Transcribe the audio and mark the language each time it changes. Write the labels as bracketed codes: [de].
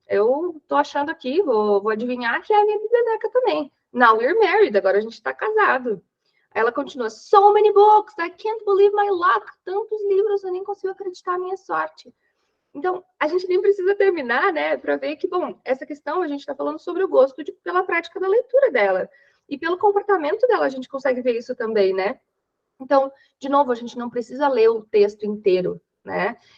[pt] Eu tô achando aqui, vou adivinhar que é a minha biblioteca também. [en] Now we're married, [pt] agora a gente tá casado. Ela continua, [en] so many books, I can't believe my luck. [pt] Tantos livros, eu nem consigo acreditar na minha sorte. Então, a gente nem precisa terminar, né, para ver que, bom, essa questão a gente está falando sobre o gosto pela prática da leitura dela. E pelo comportamento dela, a gente consegue ver isso também, né? Então, de novo, a gente não precisa ler o texto inteiro, né?